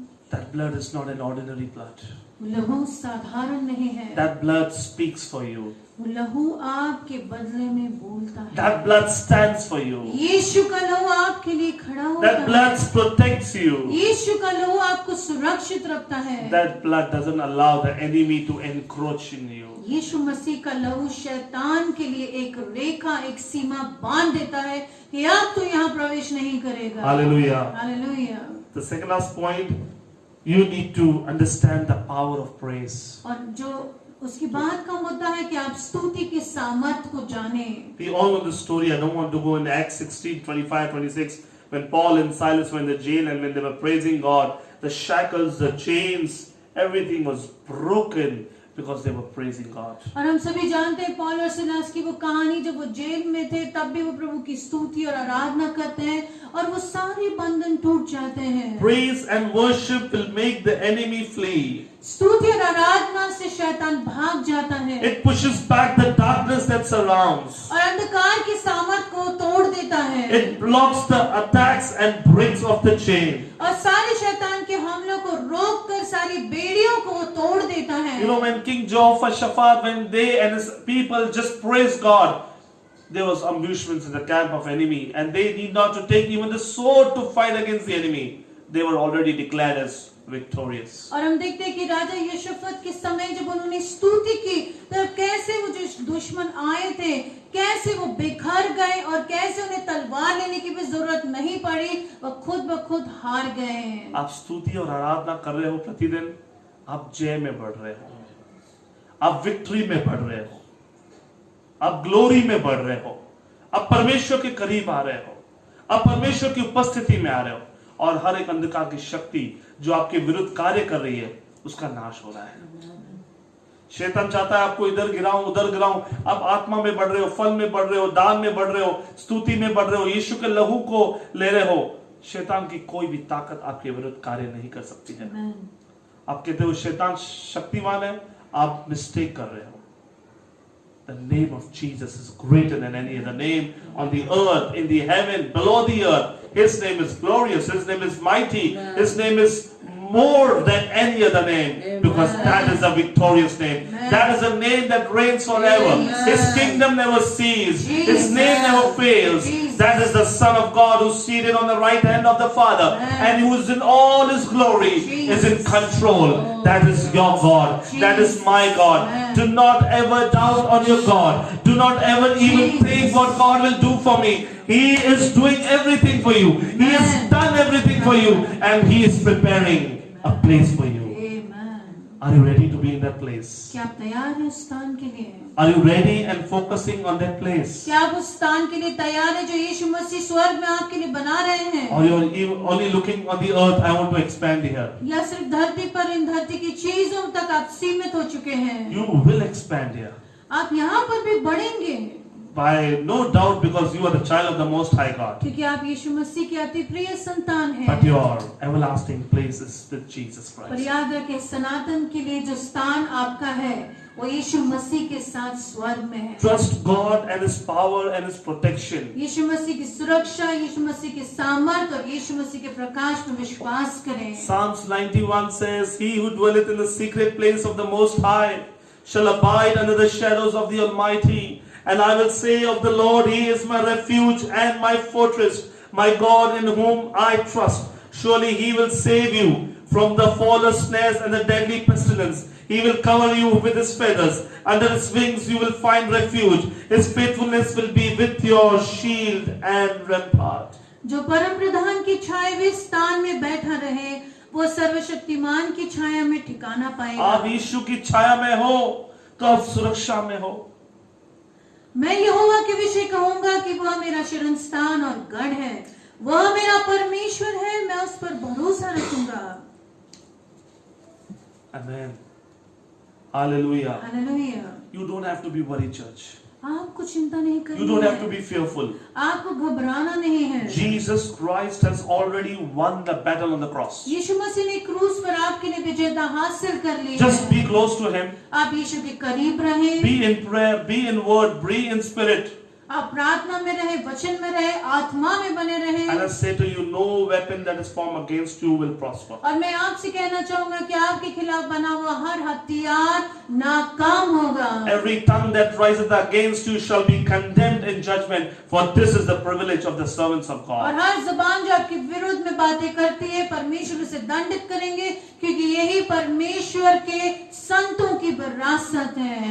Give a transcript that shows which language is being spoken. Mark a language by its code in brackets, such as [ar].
[en] That blood is not an ordinary blood. [hi] लहू साधारण नहीं है। [en] That blood speaks for you. [hi] वो लहू आपके बदले में बोलता है। [en] That blood stands for you. [hi] यीशु का लहू आपके लिए खड़ा होता [en] That [hi] है। [en] blood protects you. [hi] यीशु का लहू आपको सुरक्षित रखता है। [en] That blood doesn't allow the enemy to encroach in you. [hi] यीशु मसीह का लहू शैतान के लिए एक रेखा, एक सीमा बांध देता है कि अब तो यहाँ प्रवेश नहीं करेगा। [en] Hallelujah. [hi] Hallelujah. [en] The second last point, you need to understand the power of praise. [hi] और जो उसके बाद का मुद्दा है कि आप स्तुति के सामर्थ को जाने। [en] We all know the story. I don't want to go in Acts 16, 25, 26. When Paul and Silas were in the jail and when they were praising God, the shackles, the chains, everything was broken because they were praising God. [hi] और हम सभी जानते हैं पौल और Silas की वो कहानी, जब वो जेल में थे तब भी वो प्रभु की स्तुति और आराधना करते हैं और वो सारे बंधन टूट जाते हैं। [en] Praise and worship will make the enemy flee. [hi] स्तुति और आराधना से शैतान भाग जाता है। [en] It pushes back the darkness that surrounds. [hi] और अंधकार की सामर्थ को तोड़ देता है। [en] It blocks the attacks and breaks off the chain. [hi] और सारे शैतान के हमलों को रोककर सारी बेड़ियों को वो तोड़ देता है। [en] You know, when King Jehoshaphat, when they and his people just praised God, there was ambushments in the camp of enemy, and they need not to take even the sword to fight against the enemy. They were already declared as victorious. [hi] और हम देखते हैं कि राजा यहोशाफात के समय जब उन्होंने स्तुति की तब कैसे वो जो दुश्मन आए थे कैसे वो बिखर गए और कैसे उन्हें तलवार लेने की भी जरूरत नहीं पड़ी, वो खुद ब खुद हार गए। आप स्तुति और आराधना कर रहे हो प्रतिदिन, आप जय में बढ़ रहे हो, आप विक्ट्री में बढ़ रहे हो। आप ग्लोरी में बढ़ रहे हो, आप परमेश्वर के करीब आ रहे हो, आप परमेश्वर की उपस्थिति में आ रहे हो, और हर एक अंधकार की शक्ति जो आपके विरुद्ध कार्य कर रही है उसका नाश हो रहा है। शैतान चाहता है आपको इधर गिराऊं उधर गिराऊं। आप आत्मा में बढ़ रहे हो, फल में बढ़ रहे हो, दान में बढ़ रहे हो, स्तुति में बढ़ रहे हो, यीशु के लहू को ले रहे हो। शैतान की कोई भी ताकत आपके विरुद्ध कार्य नहीं कर सकती है। आप कहते हो शैतान शक्तिमान है, आप मिस्टेक कर रहे हो। [en] The name of Jesus is greater than any other name on the earth, in the heaven, below the earth. His name is glorious. His name is mighty. His name is more than any other name, because that is a victorious name. That is a name that reigns forever. His kingdom never ceases. His name never fails. That is the Son of God who's seated on the right hand of the Father, and who is in all His glory, is in control. That is your God. That is my God. Do not ever doubt on your God. Do not ever even think what God will do for me. He is doing everything for you. He has done everything for you, and He is preparing a place for you. Are you ready to be in that place? [hi] क्या आप तैयार हैं उस स्थान के लिए? [en] Are you ready and focusing on that place? [hi] क्या आप उस स्थान के लिए तैयार हैं जो यीशु मसीह स्वर्ग में आपके लिए बना रहे हैं? [en] Or you are only looking on the earth? I want to expand here. [hi] या सिर्फ धरती पर इन धरती की चीजों तक आप सीमित हो चुके हैं? [en] You will expand here. [hi] आप यहाँ पर भी बढ़ेंगे, [en] By no doubt, because you are the child of the Most High God. [hi] क्योंकि आप यीशु मसीह के अति प्रिय संतान हैं। [en] But your everlasting place is with Jesus [hi] पर [en] Christ. [hi] याद रखें, सनातन के लिए जो स्थान आपका है वो यीशु मसीह के साथ स्वर्ग में है। [en] Trust God and His power and His protection. [hi] यीशु मसीह की सुरक्षा, यीशु मसीह के सामर्थ और यीशु मसीह के प्रकाश में विश्वास करें। [en] Psalms 91 says, "He who dwelleth in the secret place of the Most High shall abide under the shadows of the Almighty. And I will say of the Lord, He is my refuge and my fortress, my God in whom I trust. Surely He will save you from the fowler's snares and the deadly pestilence. He will cover you with His feathers. Under His wings you will find refuge. His faithfulness will be with your shield and rampart." [hi] जो परम प्रधान की छाए हुए स्थान में बैठा रहे, वो सर्वशक्तिमान की छाया में ठिकाना पाएगा। आप यीशु की छाया में हो तो आप सुरक्षा में हो। मैं यहोवा के विषय कहूंगा कि वह मेरा शरण स्थान और गढ़ है, वह मेरा परमेश्वर है, मैं उस पर भरोसा रखूंगा। [en] Amen. Hallelujah. [hi] Hallelujah. [en] You don't have to be worried, church. [hi] आपको चिंता नहीं करनी [en] You don't have to [hi] है, [en] be fearful. [hi] आपको घबराना नहीं है। [en] Jesus Christ has already won the battle on the cross. [hi] यीशु मसीह ने क्रूस पर आपके लिए विजेता हासिल कर ली [en] Just [hi] है। [en] be close to Him. [hi] आप यीशु के करीब रहें, [en] Be in prayer, be in word, be in spirit. [hi] आप प्रार्थना में रहे, वचन में रहे, आत्मा में बने रहे। [en] And I say to you, no weapon that is formed against you will prosper. [hi] और मैं आपसे कहना चाहूंगा कि आपके खिलाफ बना हुआ हर हथियार नाकाम होगा। [en] Every tongue that riseth against you shall be condemned in judgment, for this is the privilege of the servants of [hi] और [en] God. [hi] हर जुबान जो आपके विरुद्ध में बातें करती है, परमेश्वर उसे दंडित करेंगे, क्योंकि यही परमेश्वर के संतों की विरासत है।